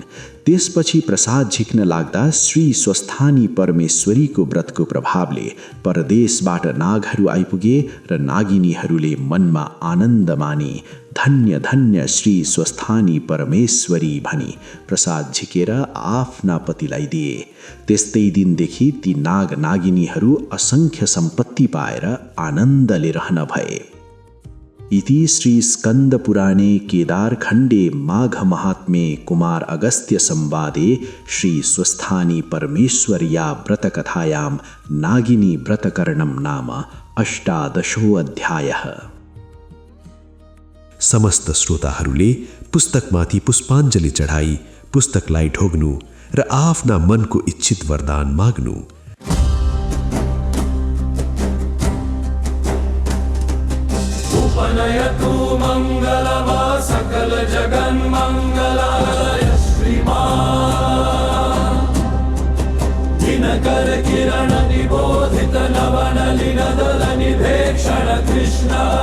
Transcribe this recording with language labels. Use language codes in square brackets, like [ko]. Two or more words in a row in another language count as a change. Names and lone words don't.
[ne] त्यसपछि प्रसाद झिक्न लाग्दा श्री स्वस्थानी परमेश्वरीको व्रतको प्रभावले परदेशबाट नागहरू आइपुगे र नागिनीहरूले मनमा आनन्द माने, धन्य धन्य श्री स्वस्थानी परमेश्वरी भनी प्रसाद झिकेर आफ्ना पतिलाई दिए। त्यस्तै दिनदेखि ती नाग नागिनीहरू असंख्य सम्पत्ति पाएर आनन्दले रहन भए। [sa] इति श्री स्कंद पुराणे केदारखण्डे माघ महात्म्ये कुमार अगस्त्य संवादे श्री स्वस्थानी परमेश्वर्या व्रतकथायां नागिनी व्रतकरणं नाम 18 अध्यायः। [ne] समस्त श्रोताहरूले पुस्तकमाथि पुष्पाञ्जली चढाई पुस्तकलाई ढोग्नु र आफ्ना मनको इच्छित वरदान माग्नु। [sa] उपनयतु मङ्गलमा सकल जगन्मङ्गलाय श्रीमान् दिनकर किरण निबोधित नवनलिन दल निभेक्षण कृष्ण